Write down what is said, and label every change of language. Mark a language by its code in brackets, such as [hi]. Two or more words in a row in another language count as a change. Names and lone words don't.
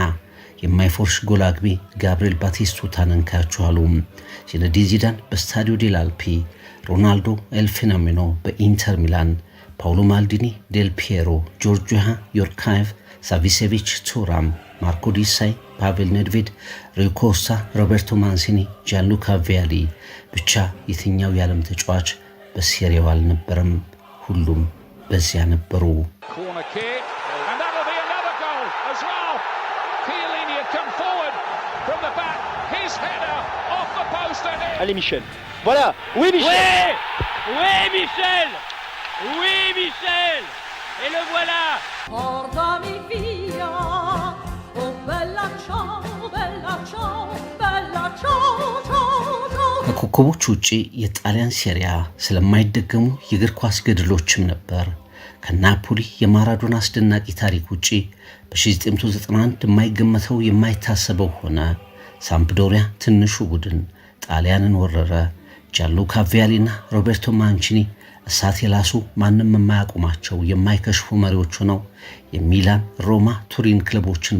[am] የማይፎርሽ ጎል አግቢ ጋብሪኤል ባቲስቱታን እንካያችኋሉ። ዚነዲን ዚዳን በስታዲዮ ዴል አልፒ፣ ሮናልዶ ኤል ፌኖሜኖ በኢንተር ሚላን፣ ፓውሎ ማልዲኒ፣ ዴል ፒየሮ፣ ጆርጂያ ዮርካየቭ፣ ሳቪሴቪች፣ ቱራም፣ ማርኮ ዲሳይ፣ ፓቬል ኔድቬድ፣ ሩይ ኮስታ፣ ሮቤርቶ ማንሲኒ፣ ጃንሉካ ቪያሊ። ብቻ የትኛው የዓለም ተጫዋች በሴሪያው አልነበረም? ሁሉም በዚያ ነበሩ። [fr] Allez Michel, voilà, oui Michel, Oui Michel, oui Michel, et le voilà. [it] Portami via, oh bella ciao, bella ciao, bella ciao, ciao, ciao. [am] ከኮከቦች ውጪ የጣሊያን ሴሪያ ስለማይደገሙ የእግር ኳስ ገድሎችም ነበር። ከናፖሊ የማራዶና አስደናቂ ታሪክ ውጪ በ1991 የማይገመተው የማይታሰበው ሆነ። ሳምፕዶሪያ ትንሹ ቡድን ጣሊያንን ወረረ። ጃንሉካ ቪያሊና ሮቤርቶ ማንቺኒ እሳት የላሱ ማንም የማያቆማቸው የማይከሽፉ መሪዎች ሆነው የሚላን፣ ሮማ፣ ቱሪን ክለቦችን